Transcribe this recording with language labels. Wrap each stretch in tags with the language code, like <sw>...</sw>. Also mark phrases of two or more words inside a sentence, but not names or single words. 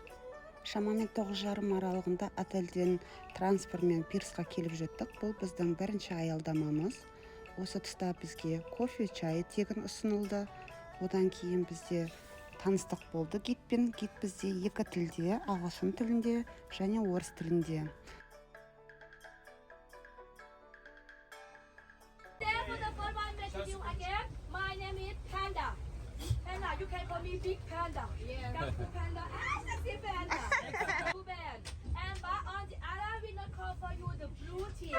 <kk>Шамамен 9:30 аралығында отельден трансфермен пирсқа келіп жеттік. Бұл біздің бірінші аялдамамыз. Осы тұста бізге кофе, чай тегін ұсынылды. Одан кейін бізде таныстық болды гидпен. Гид бізде екі тілде, ағылшын тілінде және орыс тілінде.</kk> <en>My name is Panda. Panda, you can call me Big Panda. Kung Fu Panda. Sexy Panda. Blue band. But on the island, we not call for you the blue team.</en>